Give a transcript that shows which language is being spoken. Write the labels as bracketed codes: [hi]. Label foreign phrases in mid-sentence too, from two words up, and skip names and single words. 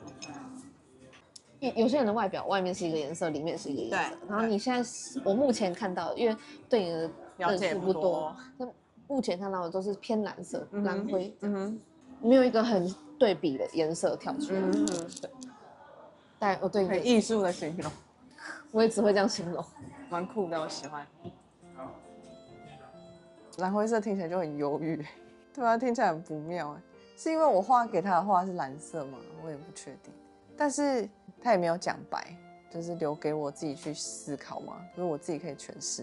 [zh] 有些人的外表外面是一個顏色，裡面是一個顏色。然後你現在我目前看到的，因為對你的認識不多，那目前看到的都是偏藍色、藍灰，沒有一個很對比的顏色跳出來。对，但对很藝術的形容，我也只會這樣形容。蠻酷的，我喜歡。藍灰色聽起來就很憂鬱，對啊，聽起來很不妙哎。是因為我畫給他的畫是藍色嗎？我也不確定。但是他也沒有講白，就是留給我自己去思考嘛，就是我自己可以詮釋。